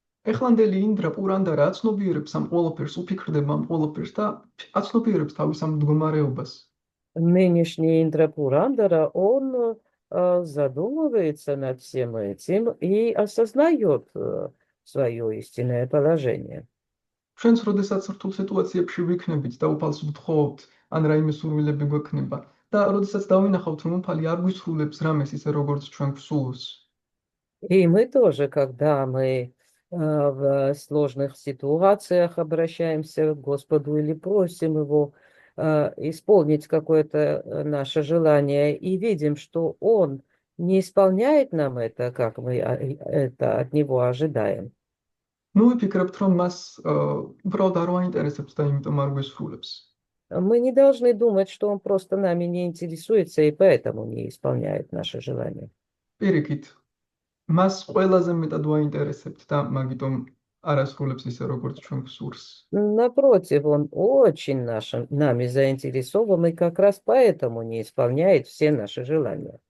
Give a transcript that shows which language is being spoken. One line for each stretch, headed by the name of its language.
Georgian: ეხლანდელი ინდრა პურანდა რა აცნობიერებს ამ ყველაფერს, უფიქრდება ამ ყველაფერს და აცნობიერებს თავის ამ მდგომარეობას.
Russian: Нынешний Индрапурандара, он задумывается над всем этим и осознает свое истинное положение.
Georgian: ჩვენც როდესაც რთულ სიტუაციებში ვიქნებით და უფალს ვთხოვთ, ან რაიმე სურვილები გვექნება და როდესაც დავინახავთ, რომ უფალი არ გვისრულებს რამეს ისე როგორც ჩვენ გვსურს.
Russian: И мы тоже, когда мы в сложных ситуациях обращаемся к Господу или просим Его исполнить какое-то наше желание и видим, что Он не исполняет нам это, как мы это от Него ожидаем.
Georgian: ნუ ვიფიქრებთ, რომ მას უბრალოდ არ ვაინტერესებს და იმიტომ არ გვისრულებს.
Russian: Мы не должны думать, что Он просто нами не интересуется и поэтому не исполняет наше желание.
Georgian: პირიქით, მას ყველაზე მეტად ვაინტერესებთ და მაგიტომ არ ასრულებს ისე როგორც ჩვენ გვსურს.
Russian: Напротив, Он очень нами заинтересован и как раз поэтому не исполняет все наши желания.